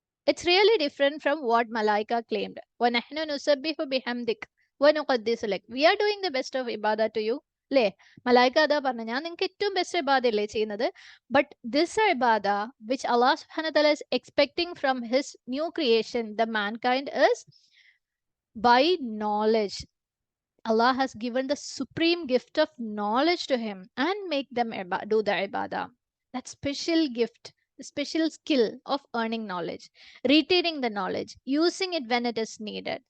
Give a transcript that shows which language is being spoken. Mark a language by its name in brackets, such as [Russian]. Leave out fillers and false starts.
[English] It's really different from what Malaika claimed. [Arabic] وَنَحْنُ نُسَبِّحُ بِحَمْدِكَ وَنُقَدِّسُ لَكَ. [English] We are doing the best of ibadah to you. [Malayalam] അല്ലേ, മലായിക്ക അതാ പറഞ്ഞു, ഞാൻ നിങ്ങൾക്ക് ഏറ്റവും ബെസ്റ്റ് ഇബാദ അല്ലേ ചെയ്യുന്നത്. [English] But this ഇബാദ which അല്ലാഹു സുബ്ഹാനഹു വ തആല is expecting from his new creation, the mankind, is by knowledge. Allah has given the supreme gift of knowledge to him and make them do the ibadah. That special gift, special skill of earning knowledge, retaining the knowledge, using it when it is needed.